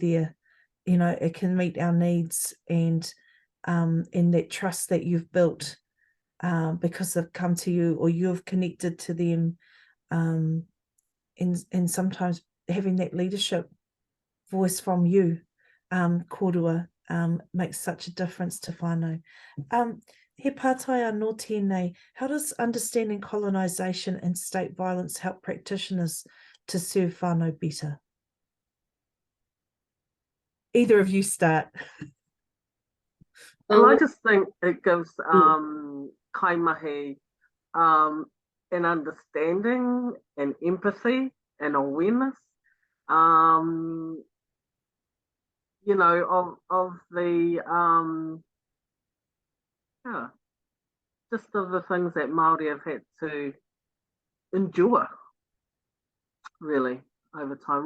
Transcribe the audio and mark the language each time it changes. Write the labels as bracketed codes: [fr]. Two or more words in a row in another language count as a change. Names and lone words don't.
[en] It can meet our needs, and in that trust that you've built because they've come to you or you've connected to them, and sometimes having that leadership voice from you, korua, makes such a difference to whānau. [mi] He pātaia nō tēnei, [en] how does understanding colonisation and state violence help practitioners to serve whānau better? Either of you start. Well, I just think it gives kaimahi an understanding and empathy and awareness, you know, of the just of the things that Māori have had to endure, really, over time.